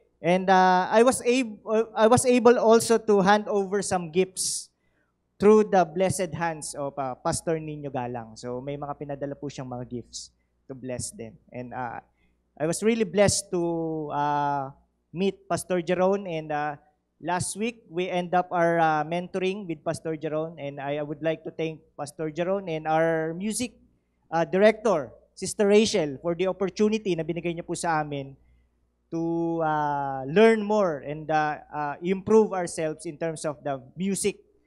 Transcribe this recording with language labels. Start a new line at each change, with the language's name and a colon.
English: And I was able also to hand over some gifts through the blessed hands of Pastor Nino Galang.
Filipino: So may mga pinadala po siyang mga gifts to bless them.
English: And I was really blessed to meet Pastor Jerome. And last week, we end up our mentoring with Pastor Jerome. And I would like to thank Pastor Jerome and our music director, Sister Rachel, for the opportunity
Filipino: na binigay niya po sa amin
English: to learn more and improve ourselves in terms of the music.